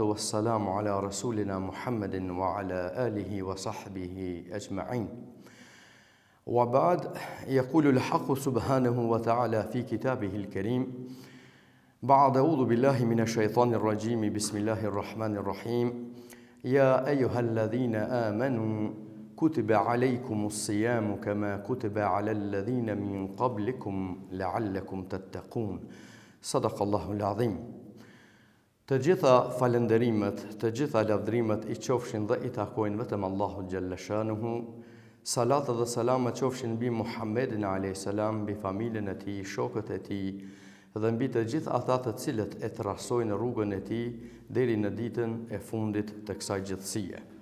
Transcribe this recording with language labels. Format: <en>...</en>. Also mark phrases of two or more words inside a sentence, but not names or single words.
<ar>والسلام على رسولنا محمد وعلى آله وصحبه أجمعين وبعد يقول الحق سبحانه وتعالى في كتابه الكريم بعد أعوذ بالله من الشيطان الرجيم بسم الله الرحمن الرحيم يا أيها الذين آمنوا كتب عليكم الصيام كما كتب على الذين من قبلكم لعلكم تتقون صدق الله العظيم.</ar> <sq>Të gjitha falënderimet, të gjitha lavdrimet i qofshin dhe i takojnë vetëm Allahut</sq> <ar>جل شأنه.</ar> <sq>Salat dhe selamet qofshin mbi Muhammedin</sq> <ar>عليه السلام,</ar> <sq>mbi familjen e tij, shokët e tij dhe mbi të gjithë ata të cilët e trasojnë rrugën e tij deri në ditën e fundit të kësaj gjithësie.</sq>